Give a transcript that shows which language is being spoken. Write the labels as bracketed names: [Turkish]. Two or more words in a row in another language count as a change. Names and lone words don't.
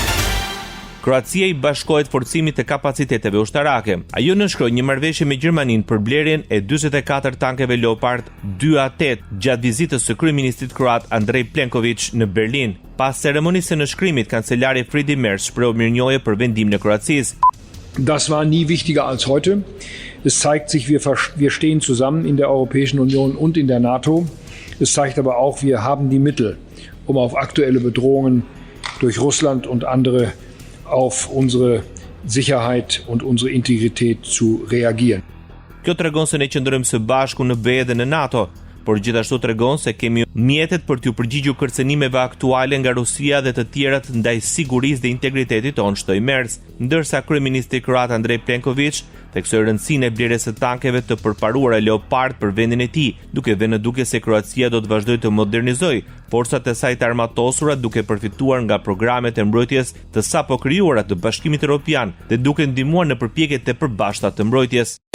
[Albanian] Kroacia i bashkohet forcimit të kapaciteteve ushtarake. Ajo nënshkroi një marrëveshje me Gjermaninë për blerjen e 44 tankeve Leopard 2A8 gjatë vizitës së kryeministrit kroat Andrej Plenković në Berlin. Pas ceremonisë së nënshkrimit, kancelari Friedrich Merz shpreu mirënjohje për vendimin e Kroacisë. [German] Das war nie wichtiger als heute. Es zeigt sich, wir stehen zusammen in der Europäischen Union und in der NATO. Es zeigt aber auch, wir haben die Mittel, um auf aktuelle Bedrohungen durch Russland und andere auf unsere Sicherheit und unsere Integrität zu reagieren. [Albanian] Kjo tregon se ne qëndrojmë së bashku në BE dhe në NATO, por gjithashtu tregon se kemi mjetet për t'u përgjigjur kërcënimeve aktuale nga Rusia dhe të tjerat ndaj sigurisë dhe integritetit tonë, shtoi Merz, ndërsa kryeministri kroat Andrej Plenković theksoi rëndësinë e blerjes së tankeve të përparuara Leopard për vendin e tij, duke vënë duke se Kroacia do të vazhdojë të modernizojë forcat e saj të armatosura duke përfituar nga programet e mbrojtjes të sapo krijuara të Bashkimit Evropian dhe duke ndihmuar në përpjekjet e përbashkëta të mbrojtjes.